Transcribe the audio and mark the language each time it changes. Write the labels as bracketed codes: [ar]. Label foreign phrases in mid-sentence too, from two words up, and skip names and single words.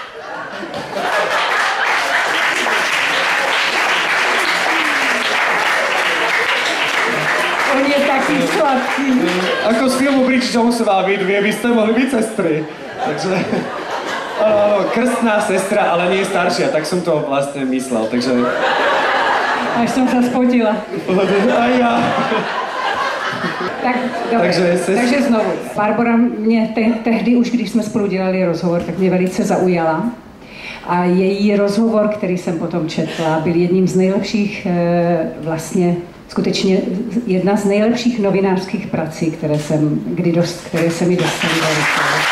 [sk] On je taký sladký. Ako z filmu Bridget Jonesová, vy dvě byste mohli byť sestry. Takže... Áno, krstná sestra, ale nie staršia, tak som to vlastne myslel, takže... Až som sa spotila. Aj ja. Tak, takže znovu. [cs] Barbora mě tehdy už, když jsme spolu dělali rozhovor, tak mě velice zaujala. A její rozhovor, který jsem potom četla, byl jedním z nejlepších, vlastně skutečně jedna z nejlepších novinářských prací, které se mi dostaly do rukou.